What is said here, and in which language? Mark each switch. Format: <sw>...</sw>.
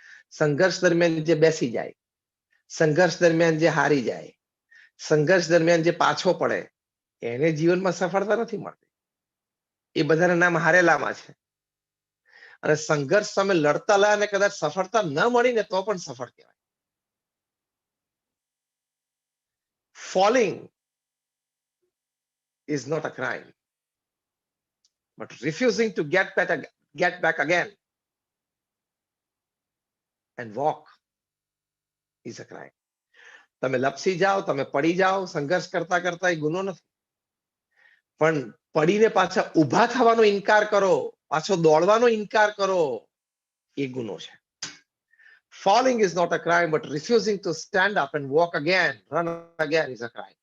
<gu>સંઘર્ષ દરમિયાન જે બેસી જાય, સંઘર્ષ દરમિયાન જે હારી જાય, સંઘર્ષ દરમિયાન જે પાછો પડે, એને જીવનમાં સફળતા નથી મળતી. એ બધાના નામ હારેલામાં છે. અને સંઘર્ષ સામે લડતા લા અને કદાચ સફળતા ન મળી ને તો પણ સફળ કહેવાય.</gu> <en>Falling is not a crime, but refusing to get back again and walk is a crime.</en> <gu>તમે લપસી જાઓ, તમે પડી જાઓ, સંઘર્ષ કરતા કરતા એ ગુનો નથી, પણ પડીને પાછા ઊભા થવાનો ઇનકાર કરો, પાછો દોડવાનો ઇનકાર કરો, એ ગુનો છે.</gu> <en>Falling is not a crime, but refusing to stand up and walk again, run again is a crime.</en>